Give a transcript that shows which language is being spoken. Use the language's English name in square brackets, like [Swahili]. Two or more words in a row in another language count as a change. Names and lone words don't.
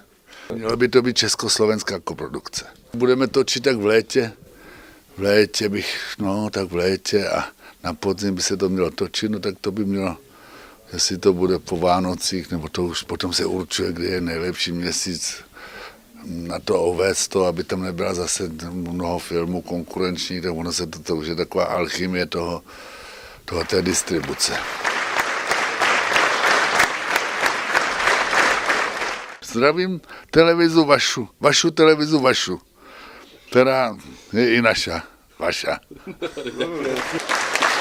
[Czech] Měla by to být československá koprodukce. Budeme točit tak v létě a na podzim by se to mělo točit, no tak to by mělo, jestli to bude po Vánocích, nebo to už potom se určuje, kdy je nejlepší měsíc na to ovést to, aby tam nebyla zase mnoho filmů konkurenčních, tak ono se to už je taková alchymie té distribuce. [Slovak] Zdravím televizu vašu televizu vašu, [Czech] která je i [Slovak] naša, vaša.